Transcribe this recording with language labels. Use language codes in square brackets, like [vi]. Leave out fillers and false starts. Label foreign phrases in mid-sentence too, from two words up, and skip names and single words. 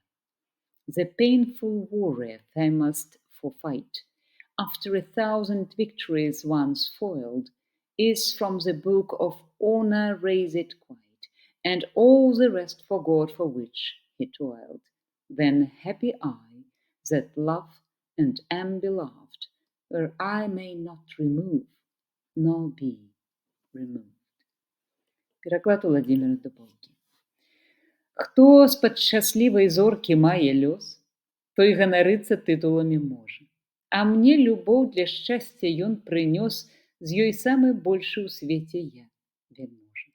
[en] The painful warrior famous for fight, after 1,000 victories once foiled, is from the book of honor razed quite, and all the rest forgot for which he toiled. Then happy I, that love and am beloved, where I may not remove, nor be removed. [be] Пераклад Владзіміра Дубоўкі. Хто з-пад шчаслівай зоркі мае лёс, той ганарыцца тытуламі можа. А мне любоў для шчасця ён прынёс, з ёй самы большы ў свеце я, вяльможа.